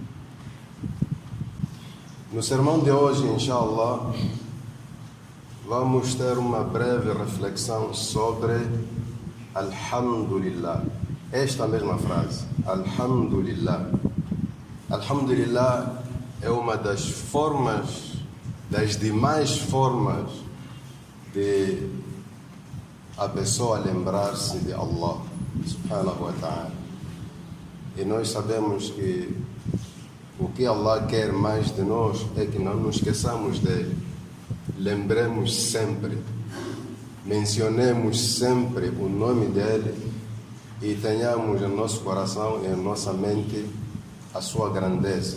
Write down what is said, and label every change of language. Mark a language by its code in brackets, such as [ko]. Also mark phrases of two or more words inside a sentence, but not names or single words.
[pt] No sermão de hoje, inshallah, vamos ter uma breve reflexão sobre Alhamdulillah. Esta mesma frase, Alhamdulillah. Alhamdulillah é uma das formas, das demais formas de a pessoa lembrar-se de [ar] الله سبحانه وتعالى. [pt] E nós sabemos que o que Allah quer mais de nós é que não nos esqueçamos dele. Lembremos sempre, mencionemos sempre o nome dele e tenhamos em nosso coração e em nossa mente a sua grandeza.